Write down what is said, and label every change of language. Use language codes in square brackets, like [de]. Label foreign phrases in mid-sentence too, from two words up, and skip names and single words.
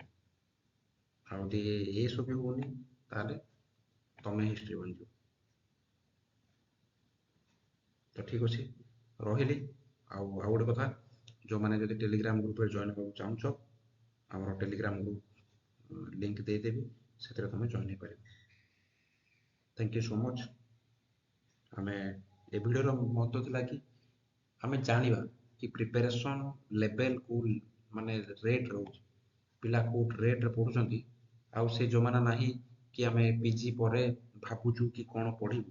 [or] ଆଉ ଯଦି ଏସବୁ ବି ହଉନି, ତାହେଲେ ତମେ ହିଷ୍ଟ୍ରି ବନିଯିବ। ତ ଠିକ ଅଛି, ରହିଲି। ଆଉ ଗୋଟେ କଥା, ଯୋଉମାନେ ଯଦି [en] Telegram group [or] ଜଏନ୍ ହେବାକୁ ଚାହୁଁଛ, ଆମର [en] Telegram group link [or] ଦେଇଦେବି, ସେଥିରେ ତମେ ଜଏନ୍ ହେଇପାରିବ। [en] Thank you so much. [or] ଆମେ ଏ ଭିଡ଼ିଓର ମହତ୍ଵ ଥିଲା କି ଆମେ ଜାଣିବା କି [en] preparation level [or] କୋଉ ମାନେ ରେଟ୍ ରହୁଛି, ପିଲା କୋଉ ରେଟ୍ରେ ପଢୁଛନ୍ତି, ଆଉ ସେ ଜମାନା ନାହିଁ କି ଆମେ PG ପରେ ଭାବୁଛୁ କି କଣ ପଢିବୁ।